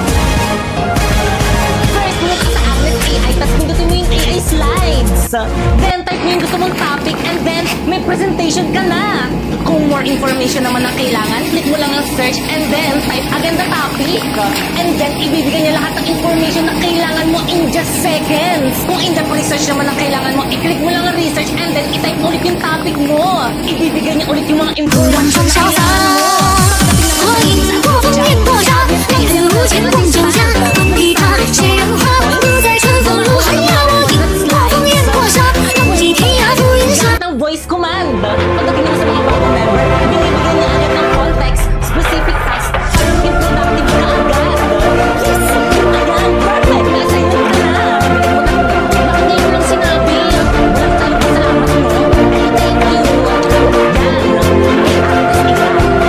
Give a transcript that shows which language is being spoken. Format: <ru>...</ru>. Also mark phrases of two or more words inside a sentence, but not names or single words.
<tl>First, muna ka sa Agnes AI. Tapos pindutin mo yung AI slides. Then, type mo yung gusto mong topic.</tl> <en>And then,</en> <tl>may presentation ka na. Kung</tl> <en>more information</en> <tl>naman ang kailangan, click mo lang ang search</tl> <en>and then type</en> <tl>agad na topic.</tl> <en>And then,</en> <tl>ibibigay niya lahat ng information na kailangan mo</tl> <en>in just seconds.</en> <tl>Kung</tl> <en>in-depth research</en> <tl>naman ang kailangan mo, i-click mo lang ang research</tl> <en>and then</en> <tl>i-type ulit yung topic mo. Ibibigay niya ulit yung mga</tl> <zh>不让</zh> <tl>information</tl> <zh>春</zh> <tl>na</tl> <zh>潇洒，</zh> <tl>kailangan mo.</tl> <zh>我一路烽烟过沙，浪子无情伴酒家，梦里他谁人花，不在春风路寒鸦。我一路烽烟过沙，浪迹天涯浮云下。</zh> <tl>ng</tl> <en>voice command.</en> <tl>Pagdating naman sa mga bagong member, binibigyan niya agad ng context,</tl> <en>specific task,</en> <tl>para maging productive na agad. Yes! Ayan, perfect! Na-assignment ka na! Bakit ngayon lang sinabi? Walang tayo pasalamat mo.</tl> <en>Thank you!</en> <tl>Yan! May</tl>